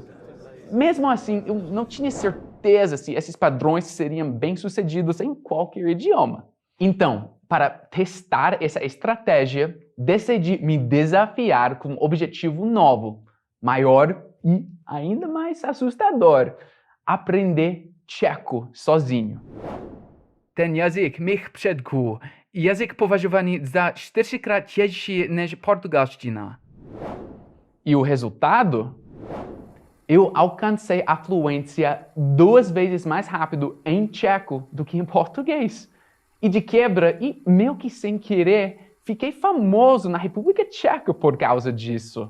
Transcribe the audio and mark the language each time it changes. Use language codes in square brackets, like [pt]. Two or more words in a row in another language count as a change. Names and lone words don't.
[pt] Mesmo assim, eu não tinha certeza se esses padrões seriam bem-sucedidos em qualquer idioma. Então, para testar essa estratégia, decidi me desafiar com um objetivo novo, maior e ainda mais assustador: aprender tcheco sozinho. [cs] Ten jazyk mých předků, jazyk považovaný za 4krát těžší než portugalština. [pt] E o resultado? Eu alcancei a fluência 2 vezes mais rápido em tcheco do que em português. E de quebra, e meio que sem querer, fiquei famoso na República Tcheca por causa disso.